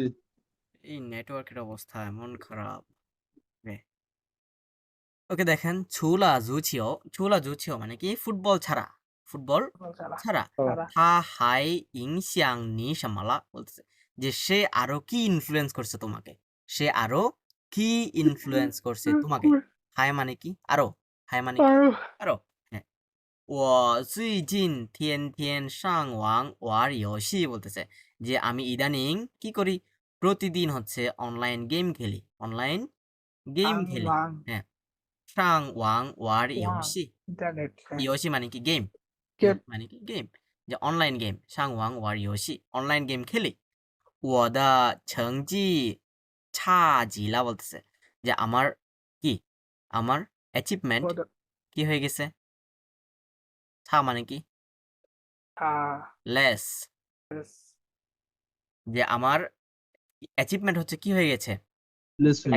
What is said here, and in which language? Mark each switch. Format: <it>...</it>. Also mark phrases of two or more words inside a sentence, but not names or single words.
<bn>এই নেটওয়ার্কের অবস্থা এমন খারাপ ওকে দেখেন</bn> <zh>除了足球</zh> <bn>মানে কি ফুটবল ছাড়া ফুটবল ছাড়া তারা</bn> <zh>他还影响你什么了</zh> <bn>বলতেছে যে সে আরো কি ইনফ্লুয়েন্স করছে তোমাকে সে আরো কি ইনফ্লুয়েন্স করছে তোমাকে হাই মানে কি আরো হাই মানে কি আরো হ্যাঁ</bn> <zh>我最近天天上网玩游戏</zh> <bn>বলতেছে যে আমি ইদানিং কি করি প্রতিদিন হচ্ছে</bn> <en>online game</en> <bn>খেলি</bn> <en>online game</en> <bn>খেলি হ্যাঁ</bn> <zh>上网玩游戏</zh> <bn>ইন্টারনেট 游戏 মানে কি গেম</bn> <en>Game.</en> <bn>মানে কি গেম যে</bn> <en>online game</en> <zh>上网玩游戏</zh> <en>online game</en> <bn>খেলি</bn> <zh>我的成绩差极了</zh> <bn>বলতেছে যে আমার কি আমার অ্যাচিভমেন্ট কি হয়ে গেছে ছা মানে কি লেস যে আমার অ্যাচিভমেন্ট হচ্ছে কি হয়ে গেছে লেস হয়ে গেছে</bn>